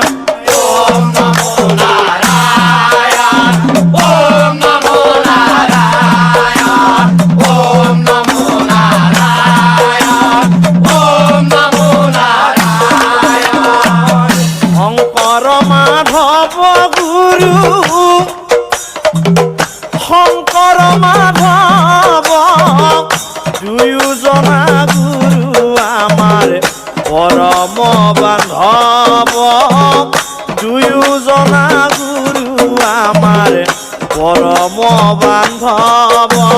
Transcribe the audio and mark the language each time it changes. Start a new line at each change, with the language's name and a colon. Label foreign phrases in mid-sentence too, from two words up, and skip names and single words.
Sanskrit: ওম নমো নারায়ণ ওম নমো নারায়ণ ওম নমো নারায়ণ ওম নমো নারায়ণ
Assamese: শংকৰ মাধৱ গুৰু শংকৰ মাধৱ দুয়োজনা গুৰু আমাৰ পৰম বান্ধৱ দুয়োজনা গুৰু আমাৰ পৰম বান্ধৱ